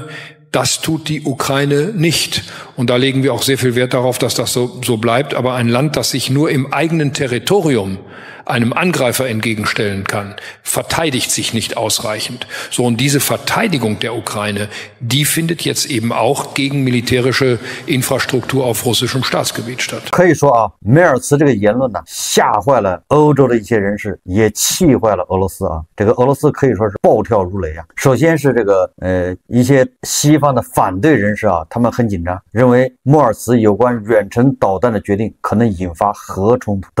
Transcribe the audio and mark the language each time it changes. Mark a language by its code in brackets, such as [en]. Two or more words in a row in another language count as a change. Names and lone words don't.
[de] Das tut die Ukraine nicht. Und da legen wir auch sehr viel Wert darauf, dass das so bleibt. Aber ein Land, das sich nur im eigenen Territorium einem Angreifer entgegenstellen kann, verteidigt sich nicht ausreichend. So, und diese Verteidigung der Ukraine, die findet jetzt eben auch gegen militärische Infrastruktur auf russischem Staatsgebiet statt. [zh] 可以说啊，梅尔茨这个言论呢，吓坏了欧洲的一些人士，也气坏了俄罗斯啊。这个俄罗斯可以说是暴跳如雷啊。首先是这个一些西方的反对人士啊，他们很紧张，认为莫尔茨有关远程导弹的决定可能引发核冲突。